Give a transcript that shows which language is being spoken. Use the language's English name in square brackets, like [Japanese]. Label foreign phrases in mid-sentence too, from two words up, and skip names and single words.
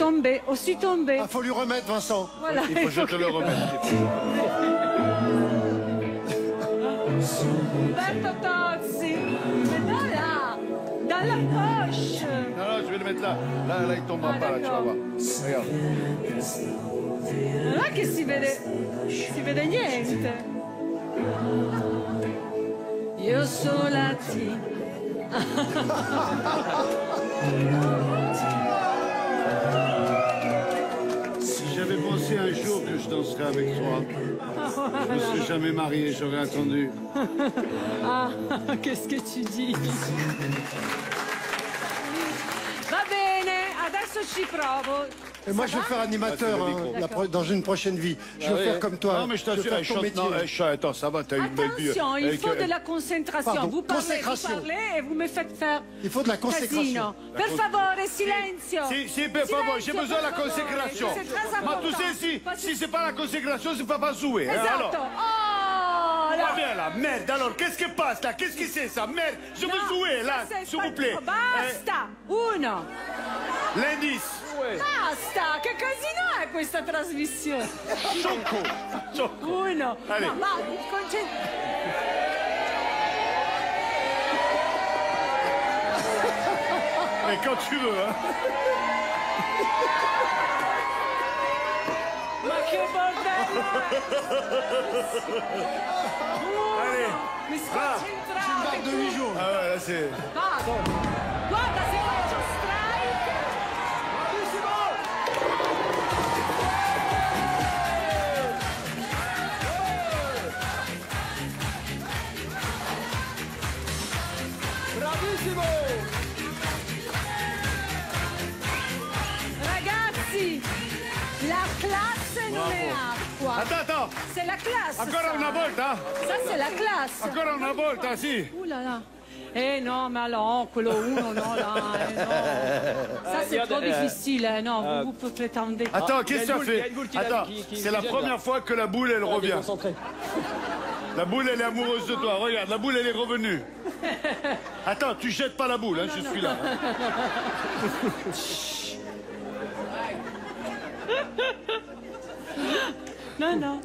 [French] tombé, aussi tombé. ah, faut lui remettre, Vincent. Voilà. Il faut que je te le remette. Roberto Tozzi. Maintenant là, dans la poche. Non, non, je vais le mettre là. Là, il tombera Ah, pas, là, tu vas d'accord. voir. Regarde. [Italian] Non è che si vede niente. Io sono la T. [French] Si j'avais pensé un jour que je danserais avec toi, je me serais jamais marié, j'aurais attendu. Ah, qu'est-ce que tu dis? [Italian] Va bene, adesso ci provo. [French] Et moi, je vais faire animateur dans une prochaine vie. Je vais faire comme toi. Non, mais je vais t'assure, faire elle ton chante. métier. Non, elle chante. Attends, ça va, t'as une belle vie. Attention, il faut de la concentration. Pardon, Vous parlez et vous me faites faire Il faut de la consécration. [Italian] casino. Per favore, silenzio. Si, per favore, [French] j'ai [Italian] Silenzio, [French] besoin de la [Italian] per favore, [French] consécration. c'est très Ma tu important. sais, Parce si c'est pas la consécration, c'est pas jouer. Hein, alors. [Italian] Esatto. Oh, [French] Va bien là, merde, alors qu'est-ce qui passe là? Qu'est-ce que c'est ça? Merde, je veux jouer là, s'il vous plaît. [Italian] Basta! Uno! [French] L'indice. [Italian] Basta! Che casino è questa trasmissione? [French] Choco. [Italian] Uno! [French] Allez. [Italian] No, ma [French] Mais quand tu veux, hein. [Italian] Ma che bordello! [French] Allez, [Italian] Mi sconcentrate! [French] De 8 jours. ah ouais, là c'est... [Italian] Vado! Guarda se faccio strike! Bravissimo! Ragazzi, la classe non è acqua. [French] Attends, C'est la classe. [Italian] ancora una volta? [French] Ça, c'est la classe. [Italian] Ancora una volta, sì. [French] Ouh là là. Eh non, mais alors, [Italian] quello uno, no, là, no. [French] Ça, c'est trop difficile, non, vous prétendez. Attends, qu'est-ce que ça il y a fait? une boule qui Attends, qui c'est la jette, première là. fois que la boule, elle revient. Concentré. La boule, elle est amoureuse de toi. Regarde, la boule, elle est revenue. Attends, tu jettes pas la boule, hein, je suis là. Non, non.